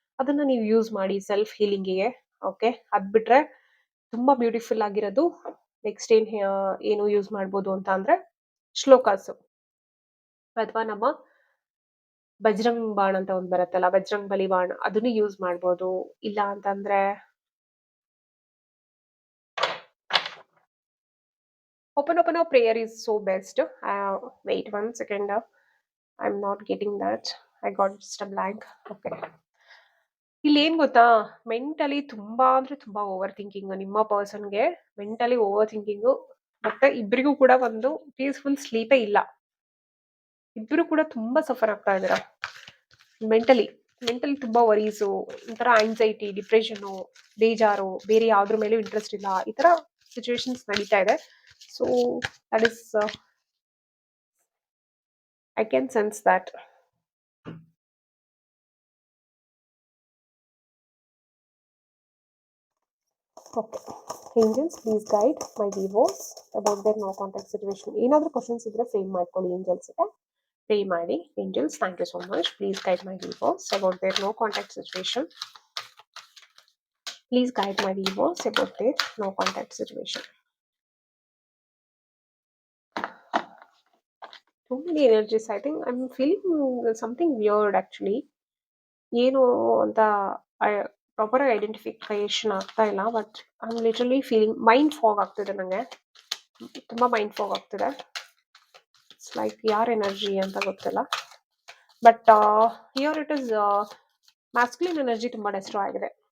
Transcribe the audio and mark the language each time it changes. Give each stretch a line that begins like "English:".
Kannada: ಅದನ್ನ ನೀವು ಯೂಸ್ ಮಾಡಿ ಸೆಲ್ಫ್ ಹೀಲಿಂಗಿಗೆ. ಓಕೆ. ಅದ್ ಬಿಟ್ರೆ ತುಂಬಾ ಬ್ಯೂಟಿಫುಲ್ ಆಗಿರೋದು ನೆಕ್ಸ್ಟ್ ಏನು ಯೂಸ್ ಮಾಡ್ಬೋದು ಅಂತ ಅಂದ್ರೆ, ಶ್ಲೋಕಾಸ್ ಅಥವಾ ನಮ್ಮ ಬಜರಂಗ್ ಬಾಣ್ ಅಂತ ಒಂದ್ ಬರುತ್ತಲ್ಲ, ಬಜರಂಗ್ ಬಲಿ ಬಾಣ್, ಅದನ್ನು ಯೂಸ್ ಮಾಡ್ಬೋದು. ಇಲ್ಲ ಅಂತಂದ್ರೆ
English: open a prayer is so best. Wait 1 second. I'm not getting that. I got just a blank. Okay.
Kannada: ಇಲ್ಲಿ ಏನ್ ಗೊತ್ತಾ, ಮೆಂಟಲಿ ತುಂಬಾ ಅಂದ್ರೆ ತುಂಬಾ ಓವರ್ ಥಿಂಕಿಂಗ್ ನಿಮ್ಮ ಪರ್ಸನ್ಗೆ. ಮೆಂಟಲಿ ಓವರ್ ಥಿಂಕಿಂಗು, ಮತ್ತೆ ಇಬ್ಬರಿಗೂ ಕೂಡ ಒಂದು ಪೀಸ್ಫುಲ್ ಸ್ಲೀಪೇ ಇಲ್ಲ. ಇಬ್ರು ಕೂಡ ತುಂಬಾ ಸಫರ್ ಆಗ್ತಾ ಇದ್ದೀರಾ ಮೆಂಟಲಿ. ಮೆಂಟಲಿ ತುಂಬಾ ವರೀಸು, ಒಂಥರ ಆಂಗ್ಸೈಟಿ, ಡಿಪ್ರೆಷನ್, ಬೇಜಾರು, ಬೇರೆ ಯಾವ್ದ್ರ ಮೇಲೂ ಇಂಟ್ರೆಸ್ಟ್ ಇಲ್ಲ, ಈ ತರ ಸಿಚುವೇಶನ್ಸ್ ನಡೀತಾ ಇದೆ.
English: So that is I can sense that. Okay. Angels, please guide my viewers about their no contact situation.
Kannada: ಏನಾದ್ರೂ ಕ್ವಶನ್ಸ್ ಇದ್ರೆ ಫ್ರೇಮ್ ಮಾಡ್ಕೊಳ್ಳಿ angels ಗೆ. Pray ಮಾಡಿ.
English: Angels, thank you so much. Please guide my viewers about their no contact situation. Please guide my viewers about their no contact situation. Too many energies. I think I'm feeling something weird actually.
Kannada: ಏನು ಅಂತ proper identification ಆಗ್ತಾ ಇಲ್ಲ.
English: but I am literally feeling mind fog
Kannada: ಆಗ್ತಿದೆ ನನಗೆ. ತುಂಬಾ mind fog ಆಗ್ತಿದೆ.
English: it's like
Kannada: ಯಾರ್ energy ಅಂತ ಗೊತ್ತಿಲ್ಲ.
English: but here it is masculine energy
Kannada: ತುಂಬಾ ಡೆಸ್ಟ್ರಾಯ್ ಆಗಿದೆ.